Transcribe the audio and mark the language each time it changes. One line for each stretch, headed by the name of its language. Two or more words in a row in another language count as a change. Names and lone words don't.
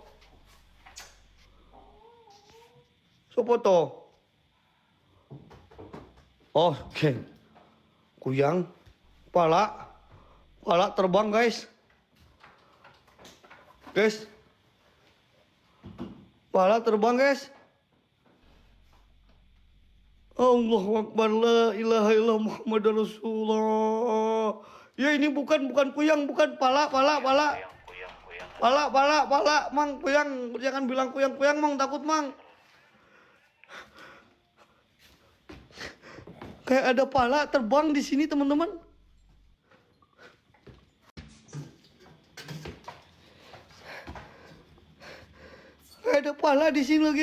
Indonesian: Siapa tu? Oh, geng. Kuyang. Pala terbang guys. Pala terbang guys.
Arabic: الله أكبر، لا إله إلا الله محمد رسول الله.
Indonesian: Ya ini bukan kuyang, bukan pala. Kuyang. Pala, mang kuyang. Jangan bilang kuyang, mang takut mang. Kayak ada pala terbang di sini teman-teman. Kayak ada pala di sini lagi.